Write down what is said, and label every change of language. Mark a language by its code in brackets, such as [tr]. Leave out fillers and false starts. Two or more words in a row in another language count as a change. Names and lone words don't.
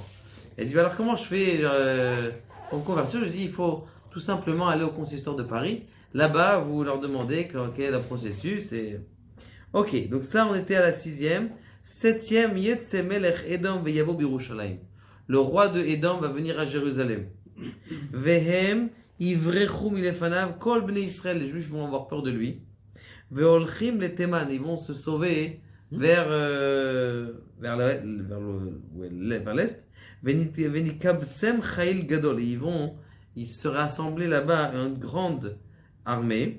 [fr] Elle dit, alors comment je fais pour me convertir? Je lui dis, il faut tout simplement aller au consistoire de Paris. Là-bas, vous leur demandez quel est le processus. Et... Ok, donc ça, on était à la 6e. 7e, [he] יצא מלך אדום ויבוא בירושלים. [fr] Le roi de Édom va venir à Jérusalem. [he] והם יברחו מלפניו כל בני ישראל. [fr] Les Juifs vont avoir peur de lui. Veolchim les Théman, ils vont se sauver vers l'est. [he] ונקבצם חיל גדול, [fr] ils se rassembler là-bas une grande armée.